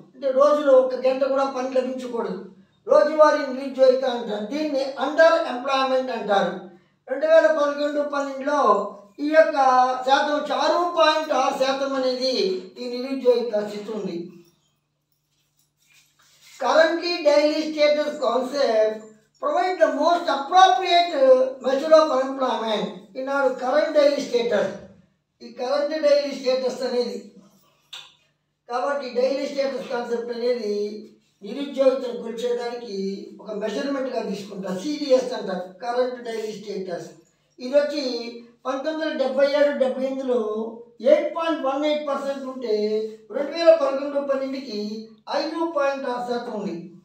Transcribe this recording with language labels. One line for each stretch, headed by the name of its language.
Telugu: అంటే రోజులో 1 గంట కూడా పని లభించకూడదు, రోజువారీ నిరుద్యోగిత అంటారు. దీన్ని అండర్ ఎంప్లాయ్మెంట్ అంటారు. 2011-12లో ఈ యొక్క శాతం 6.6% అనేది ఈ నిరుద్యోగిత స్థితి ఉంది.
English: currently daily status concept provide the most appropriate measure of unemployment in our current daily status.
Telugu: ఈ కరెంట్ డైలీ స్టేటస్ అనేది కాబట్టి డైలీ స్టేటస్ కాన్సెప్ట్ అనేది నిరుద్యోగితను కొలిచేదానికి ఒక మెజర్మెంట్గా తీసుకుంటారు. సిడిఎస్ అంటారు, కరెంట్ డైలీ స్టేటస్. ఇది వచ్చి 1977-78లో 8.18% ఉంటే 2011-12కి 5.6% ఉంది.